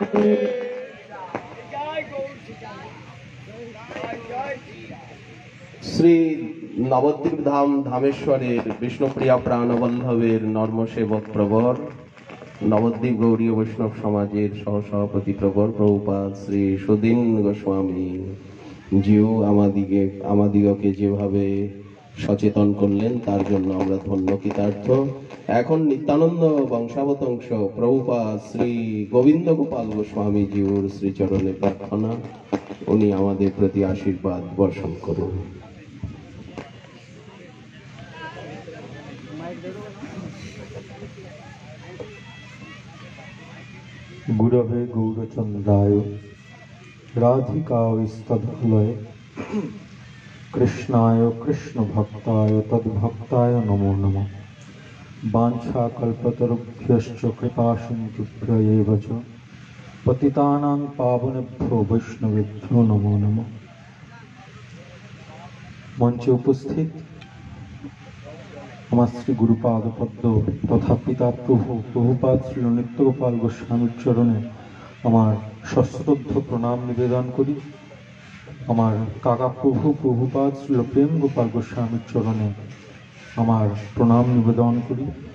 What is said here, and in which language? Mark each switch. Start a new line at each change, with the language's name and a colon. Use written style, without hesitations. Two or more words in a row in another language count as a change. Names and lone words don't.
Bangla: শ্রী নবদ্বীপ ধাম ধামেশ্বরের বিষ্ণুপ্রিয়া প্রাণবল্লভের নর্মসেবক প্রবর, নবদ্বীপ গৌড়ীয় বৈষ্ণব সমাজের সহসভাপতি প্রবর প্রভুপাদ শ্রী সুদীন গোস্বামী জিউ আমাদিগকে যেভাবে সচেতন করলেন তার জন্য আমরা ধন্য কৃতার্থ। এখন নিত্যানন্দ বংশাবতংশ প্রভুপাদ শ্রী গোবিন্দ গোপাল গোস্বামী জিউর শ্রীচরণে প্রার্থনা, উনি আমাদের প্রতি আশীর্বাদ বর্ষণ করুন।
Sanskrit: गुरवे गौरचंद्राय राधिकाविस्तदलये कृष्णाय कृष्ण भक्ताय तद्भक्ताय नमो नमः। वाञ्छाकल्पतरुभ्यश्च कृपासिन्धुभ्य एव च पतितानां पावनेभ्यो वैष्णवेभ्यो नमो नमः।
Bangla: মঞ্চে উপস্থিত আমার শ্রী গুরুপাদ পদ্ম তথা পিতা প্রভুপাদ শ্রী নিত্যগোপাল গোস্বামীর চরণে আমার সশ্রদ্ধ প্রণাম নিবেদন করি। আমার কাকা প্রভুপাদ শ্রী প্রেম গোপাল গোস্বামীর চরণে আমার প্রণাম নিবেদন করি।